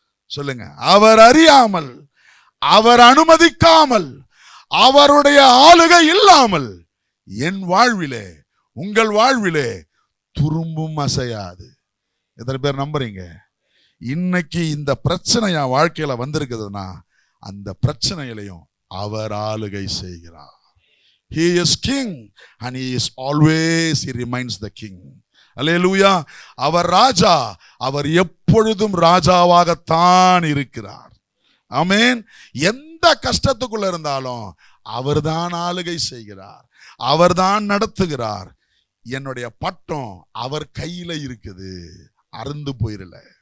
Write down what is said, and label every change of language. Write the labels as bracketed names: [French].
[Tamil] சொல்லுங்க, அவர் அறியாமல், அவர் அனுமதிக்காமல், அவருடைய ஆளுகை இல்லாமல் என் வாழ்விலே, உங்கள் வாழ்விலே துரும்பும் அசையாது. எத்தனை பேர் நம்புறீங்க? இன்னைக்கு இந்த பிரச்சனை என் வாழ்க்கையில வந்திருக்குதுன்னா, அந்த பிரச்சனையிலையும் அவர் ஆளுகை செய்கிறார். [English] He is king and he is always, he remains the king. [Tamil] அல்லேலூயா. அவர் ராஜா, அவர் எப்பொழுதும் ராஜாவாகத்தான் இருக்கிறார். ஆமென். எந்த கஷ்டத்துக்குள்ள இருந்தாலும் அவர்தான் ஆளுகை செய்கிறார், அவர்தான் நடத்துகிறார். என்னுடைய பட்டம் அவர் கையில இருக்குது. அறுந்து போயிரல.